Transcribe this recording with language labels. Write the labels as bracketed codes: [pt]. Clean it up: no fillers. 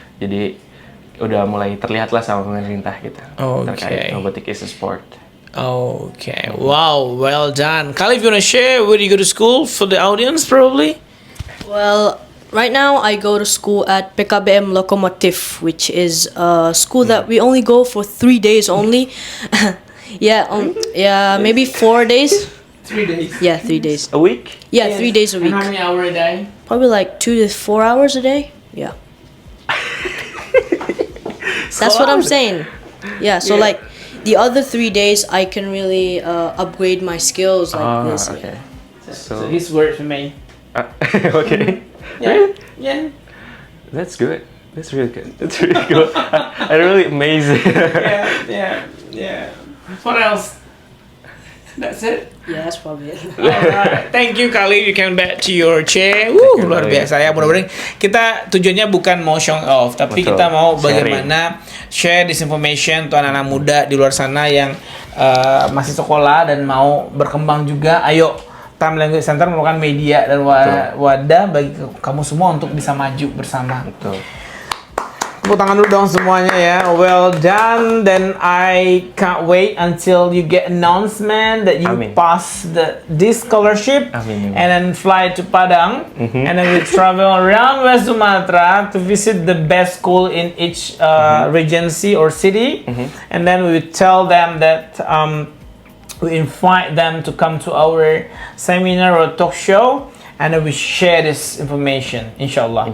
[id] Jadi udah mulai terlihat lah sama pemerintah gitu terkait [en] Okay. robotic is a sport. Okay. Wow. Well done. Kali, if you wanna share where you go to school for the audience, probably. Well, right now I go to school at PKBM Lokomotif, which is a school that we only go for 3 days only. Yeah, maybe 4 days. 3 days. Yeah, 3 days. A week? Yeah, 3 days a week. And how many hours a day? Probably like 2 to 4 hours a day. Yeah. That's what I'm saying. Yeah, so like the other 3 days I can really upgrade my skills like this. Okay. So his word for me. Okay. Yeah. Yeah. That's good. That's really good. That's really good. I'm really amazed. Yeah. What else? That's it. Yeah, that's probably it. Alright, thank you Kali. You can back to your chair. [id] Woo, luar Kali. biasa ya. Mudah-mudahan kita tujuannya bukan mau show off, tapi Betul. kita mau [en] Sharing. [id] bagaimana [en] share this information [id] untuk anak-anak muda di luar sana yang masih sekolah dan mau berkembang juga. Ayo, Time Language Center merupakan media dan wadah bagi kamu semua untuk bisa maju bersama. Betul. Tepuk tangan dulu dong semuanya ya. [en] Well done. Then I can't wait until you get announcement that you [id] Amin. [en] pass this scholarship [id] Amin. [en] and then fly to Padang and then we travel around West Sumatra to visit the best school in each regency or city and then we will tell them that we invite them to come to our seminar or talk show and then we share this information, inshallah.